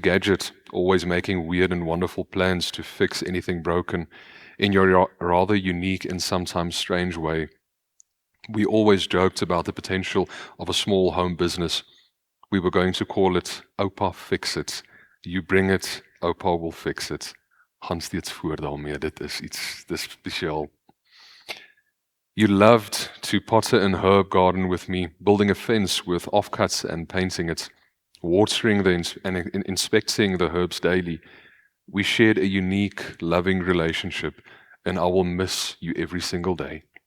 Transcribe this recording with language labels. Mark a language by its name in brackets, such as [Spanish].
[English] Gadget, always making weird and wonderful plans to fix anything broken in your rather unique and sometimes strange way. We always joked about the potential of a small home business. We were going to call it Opa Fix It. You bring it, Opa will fix it. [Afrikaans] Gaan steeds voor daarmee, dit is iets spesiaal. [English] You loved to potter in herb garden with me, building a fence with offcuts and painting it, watering and inspecting the herbs daily. We shared a unique, loving relationship, and I will miss you every single day.